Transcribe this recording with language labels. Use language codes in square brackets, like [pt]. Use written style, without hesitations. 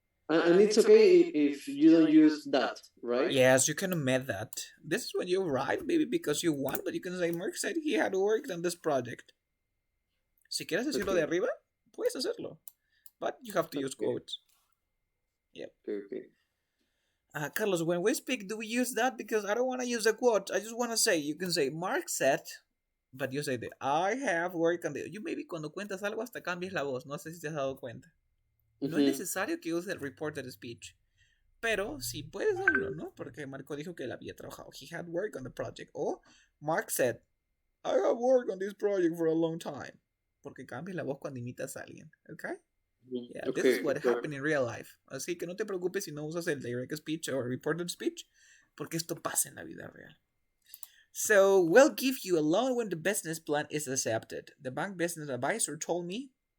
[en] And it's okay if you don't use that, right? Yes, you can omit that. This is when you write, maybe because you want, but you can say, Mark said he had worked on this project. [es] Si quieres decirlo de arriba, puedes hacerlo. [en] But you have to use quotes. Yep. Okay. Carlos, when we speak, do we use that? Because I don't want to use a quote. I just want to say, you can say, Mark said, but you say the I have worked on the... You maybe [es] cuando cuentas algo hasta cambias la voz. No sé si te has dado cuenta. No es necesario que use el reported speech. Pero sí puedes hacerlo, ¿no? Porque Marco dijo que él había trabajado. [en] He had worked on the project. O Mark said, I have worked on this project for a long time. [es] Porque cambias la voz cuando imitas a alguien. [en] Okay? Yeah, this is what happened in real life. [es] Así que no te preocupes si no usas el direct speech o reported speech, porque esto pasa en la vida real. [en] So, we'll give you a loan when the business plan is accepted. The bank business advisor told me.